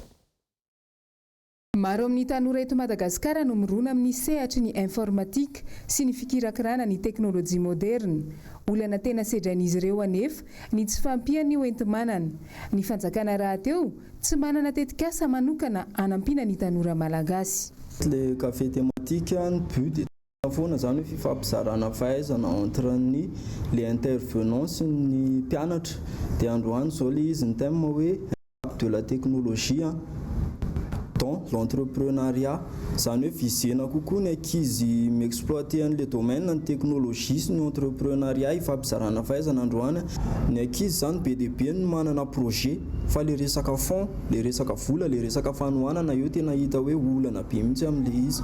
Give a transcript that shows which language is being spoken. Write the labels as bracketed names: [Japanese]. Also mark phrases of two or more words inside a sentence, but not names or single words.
[Malagasy] Maro amin'ny tanora eto Madagasikara no mirona amin'ny sehatry ny informatika sy ny fikirakirana ny teknôlôjia moderne. Olana tena sedrain'izy ireo anefa ny tsy fampiany hoentimanana. Ny fanjakana rahateo tsy manana tetikasa manokana anampiana ny tanora malagasy. [French] Le café thématique [Malagasy] ny but dia foana zany hoe fifampizarana fahaizana [French] entre les intervenants [Malagasy] sy ny mpianatra dia androany zao le izy ny thème hoe [French] de la technologie dans l'entrepreneuriat [Malagasy] zany hoe visena kokoa ny ankizy miexploiter an' [French] le domaine [Malagasy] ny teknôlôjia sy ny entrepreneuriat hifampizarana fahaizana androany. Ny ankizy zany be dia be ny manana projet fa le resaka fond, le resaka vola, le resaka fanohanana io tena hita hoe olana be mihitsy amin'le izy.